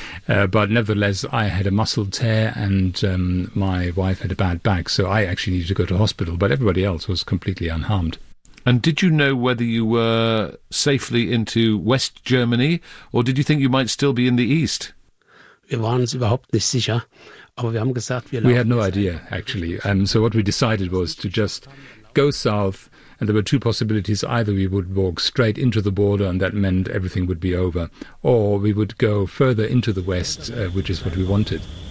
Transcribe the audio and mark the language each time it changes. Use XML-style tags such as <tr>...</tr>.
<en>But nevertheless, I had a muscle tear and my wife had a bad back, so I actually needed to go to hospital. But everybody else was completely unharmed. And did you know whether you were safely into West Germany, or did you think you might still be in the East?</en> <de>Wir waren uns überhaupt nicht sicher. Aber wir haben gesagt, wir laufen.</de> <en>We had no idea, actually. So what we decided was to just go south. And there were two possibilities. Either we would walk straight into the border, and that meant everything would be over. Or we would go further into the west, which is what we wanted.</en>